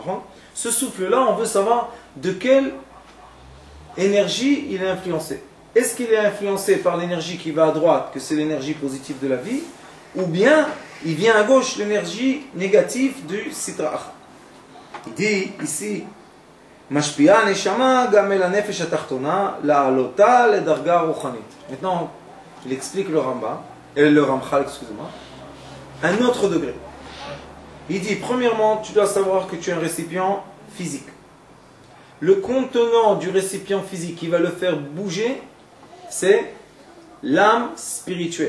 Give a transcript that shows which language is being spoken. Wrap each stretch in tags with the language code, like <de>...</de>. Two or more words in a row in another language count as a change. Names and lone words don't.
<fr>Ce souffle-là, on veut savoir de quelle énergie il est influencé. Est-ce qu'il est influencé par l'énergie qui va à droite, que c'est l'énergie positive de la vie, ou bien il vient à gauche l'énergie négative du sitra. Il dit ici,</fr> <he>משפיע נשמה גמל הנפש התחתונה לעלות לדרגה רוחנית.</he> <fr>Maintenant, il explique le Ramchal, excusez-moi, un autre degré. Il dit, premièrement, tu dois savoir que tu es un récipient physique. Le contenant du récipient physique qui va le faire bouger, c'est l'âme spirituelle.</fr>